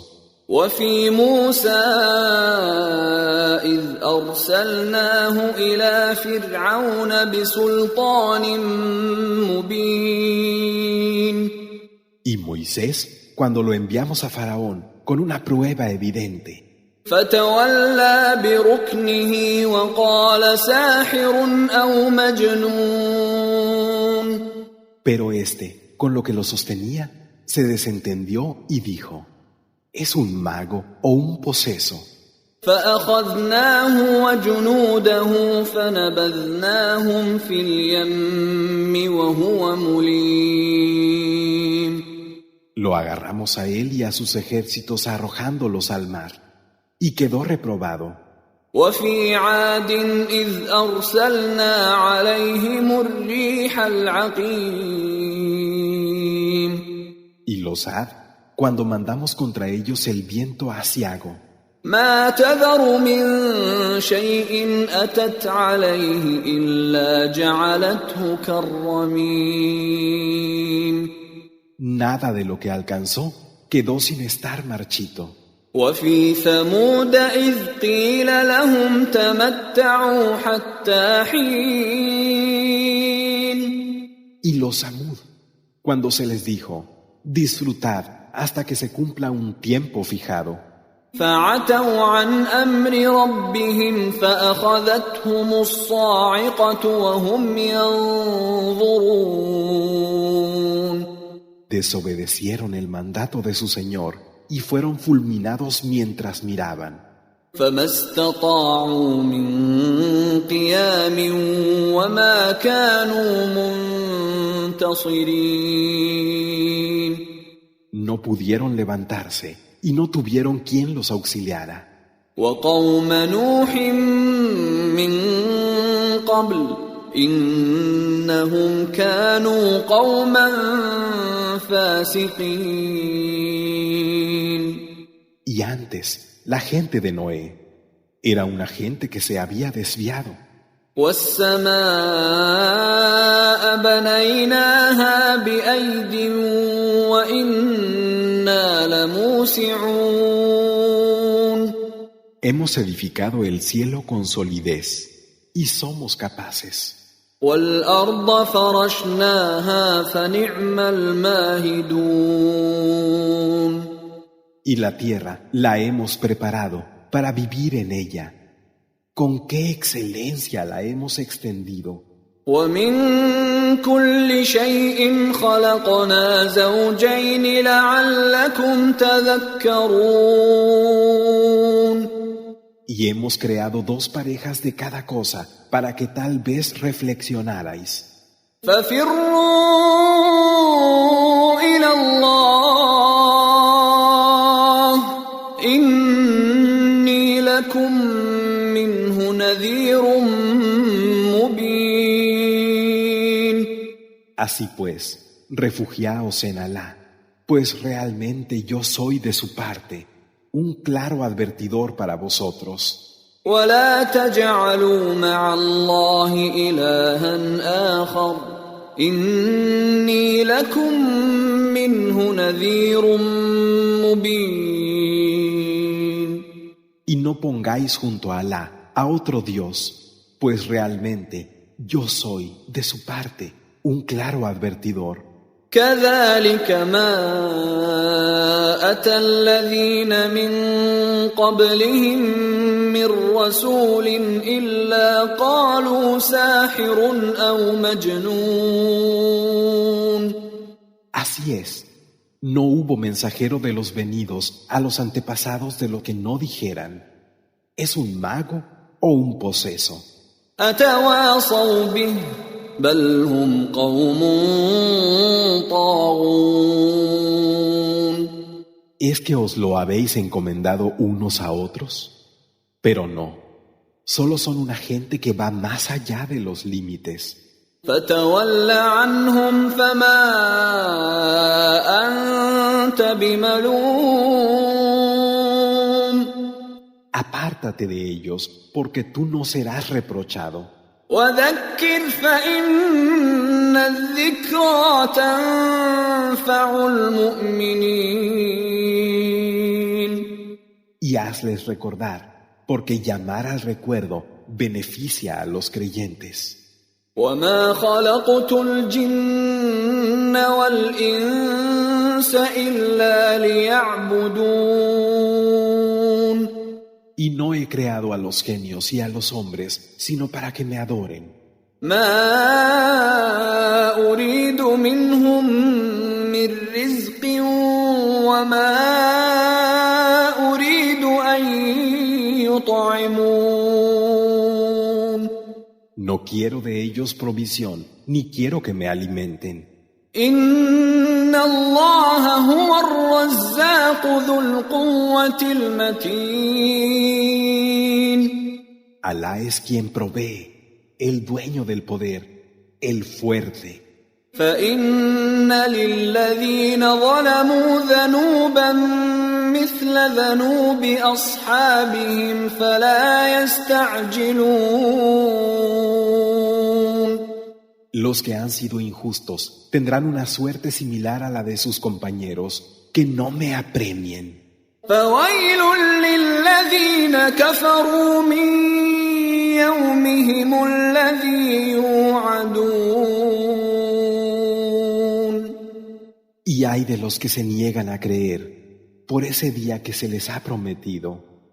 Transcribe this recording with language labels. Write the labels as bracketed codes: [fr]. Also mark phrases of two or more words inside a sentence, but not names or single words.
[ar] وفي موسى إذ أرسلناه إلى فرعون بسلطان مبين [es] Y Moisés, cuando lo enviamos a Faraón con una prueba evidente, [ar] فتولى بركنه وقال ساحر أو مجنون [es] pero éste, con lo que lo sostenía, se desentendió y dijo, ¿es un mago o un poseso? [ar] فأخذناه وجنوده فنبذناهم في اليم وهو مليم [es] Lo agarramos a él y a sus ejércitos arrojándolos al mar, y quedó reprobado. [ar] وفي عاد إذ أرسلنا عليهم الريح العقيم [es] Y los Ad, cuando mandamos contra ellos el viento aciago, [ar] ما تذر من شيء أتت عليه إلا جعلته كالرميم [es] nada de lo que alcanzó quedó sin estar marchito. [ar] وفي ثمود إذ قيل لهم تمتعوا حتى حين [es] Y los Samud, cuando se les dijo, disfrutad hasta que se cumpla un tiempo fijado, [ar] فعتوا عن أمر ربهم فأخذتهم الصاعقة وهم ينظرون [es] desobedecieron el mandato de su Señor y fueron fulminados mientras miraban. [ar] فما استطاعوا من قيام وما كانوا منتصرين. [es] No pudieron levantarse y no tuvieron quien los auxiliara. [ar] وقوم نوح من قبل إنهم كانوا قوما فاسقين. [es] Y antes, la gente de Noé era una gente que se había desviado. [ar] والسماء بنيناها بأيد وإنا لموسعون. [es] Hemos edificado el cielo con solidez y somos capaces. [ar] والأرض فرشناها فنعم الماهدون. [es] Y la tierra la hemos preparado para vivir en ella. Con qué excelencia la hemos extendido. [ar] ومن كل شيء خلقنا زوجين لعلكم تذكرون. [es] Y hemos creado dos parejas de cada cosa para que tal vez reflexionarais. [ar] ففروا إلى الله إني لكم منه نذير مبين. [es] Así pues, refugiaos en Alá, pues realmente yo soy de su parte, un claro advertidor para vosotros. [ar] ولا تجعلوا مع الله إلها آخر إني لكم منه نذير مبين. [es] Y no pongáis junto a Alá a otro Dios, pues realmente yo soy de su parte, un claro advertidor. [ar] كذلك ما أتى الذين من قبلهم من رسول إلا قالوا ساحر أو مجنون. [es] Así es, no hubo mensajero de los venidos a los antepasados de lo que no dijeran, ¿es un mago o un poseso? [ar] أتواصوا به بل هم قوم طاغون. [es] ¿Es que os lo habéis encomendado unos a otros? Pero no, solo son una gente que va más allá de los límites. [ar] فتول عنهم فما أنت بملوم. [es] Apártate de ellos, porque tú no serás reprochado. [ar] وذكر فإن الذكرى تنفع المؤمنين. [es] Y hazles recordar, porque llamar al recuerdo beneficia a los creyentes. [ar] وما خلقت الجن والإنس إلا ليعبدون. [es] Y no he creado a los genios y a los hombres, sino para que me adoren. [ar] ما أريد منهم من رزق وما أريد أن يطعمون. [es] No quiero de ellos provisión, ni quiero que me alimenten. [ar] إن الله هو الرزاق ذو القوة المتين. [es] Alá es quien provee, el dueño del poder, el fuerte. [ar] فإن للذين ظلموا ذنوبا مثل ذنوب أصحابهم فلا يستعجلون. [es] Los que han sido injustos tendrán una suerte similar a la de sus compañeros, que no me apremien. [ar] فويل للذين كفروا من يومهم الذي يوعدون. [es] Y hay de los que se niegan a creer por ese día que se les ha prometido.